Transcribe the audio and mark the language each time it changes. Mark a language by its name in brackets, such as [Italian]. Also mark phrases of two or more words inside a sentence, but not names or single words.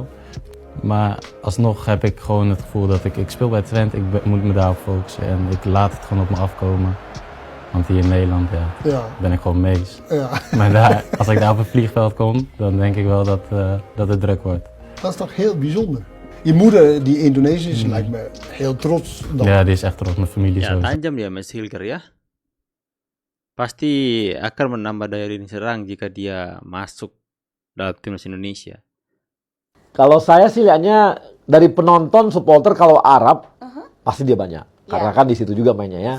[Dutch] Maar alsnog heb ik gewoon het gevoel dat ik speel bij Twente, ik moet me daarop focussen en ik laat het gewoon op me afkomen. Want hier in Nederland ben ik gewoon mees. Ja. Maar als ik daar op een vliegveld kom, dan denk ik wel dat het druk wordt. Dat is toch heel bijzonder. Je moeder, die Indonesisch is, lijkt me heel trots. Ja, die is echt trots. Mijn familie [Indonesian] ya, tajam dia Mas Hilger ya. Pasti akan menambah daya diri serang jika dia masuk dalam timnas Indonesia. Kalau saya sih lihatnya dari penonton supporter kalau Arab pasti dia banyak. Karena kan di situ juga mainnya ya.